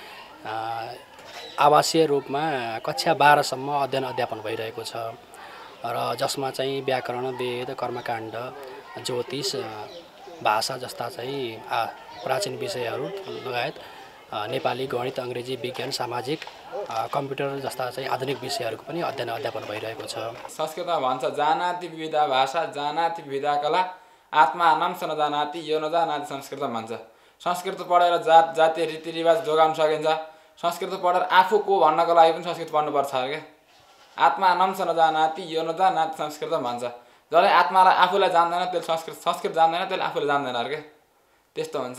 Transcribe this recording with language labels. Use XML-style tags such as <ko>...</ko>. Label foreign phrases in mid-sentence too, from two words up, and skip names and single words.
<ne>आवासीय रूपमा कक्षा 12 सम्म अध्ययन अध्यापन भइरहेको छ र जसमा चाहिँ व्याकरण, वेद, कर्मकाण्ड, ज्योतिष, भाषा जस्ता चाहिँ प्राचीन विषयहरू लगायत नेपाली, गणित, अङ्ग्रेजी, विज्ञान, सामाजिक, कम्प्युटर जस्ता चाहिँ आधुनिक विषयहरूको पनि अध्ययन अध्यापन भइरहेको छ। संस्कृतमा भन्छ</ne> <sa>जानाति विविधा भाषा, जानाति विविधा कला, आत्मा नाम स नजानाति यो नजानाति</sa> <ne>संस्कृत भन्छ। संस्कृत पढेर जात जातीय रीतिरिवाज जोगाउन सकिन्छ। संस्कृत पढेर आफू को भन्नको लागि पनि संस्कृत पढ्नुपर्छ अरे क्या।</ne> <sa>आत्मा नाम स नजानाति यो नजानाति</sa> <ne>संस्कृत भन्छ। जसले आत्मालाई आफूलाई जान्दैन त्यसले संस्कृत जान्दैन, त्यसले आफूले जान्दैन अरे क्या। त्यस्तो हुन्छ।</ne>